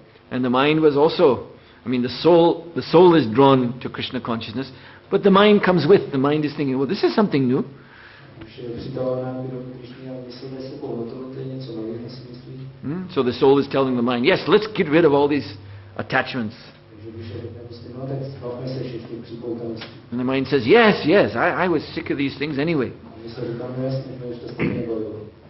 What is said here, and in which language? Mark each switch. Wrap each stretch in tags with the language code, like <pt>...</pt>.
<en>And the mind was also, the soul is drawn to Krishna consciousness, but the mind comes with. The mind is thinking, well, this is something new.</en> <cs>Už je připravená vědomí Krišny a mysl je sebou. No to je něco nového, si myslí.</cs> <en>So the soul is telling the mind, yes, let's get rid of all these attachments.</en> <cs>Takže duše řekne prostě, no tak zbavme se všech těch připoutanosti.</cs> <en>And the mind says, yes, yes, I was sick of these things anyway.</en> <cs>A mysl říká, no jasně, mě už to stejně nebavilo.</cs>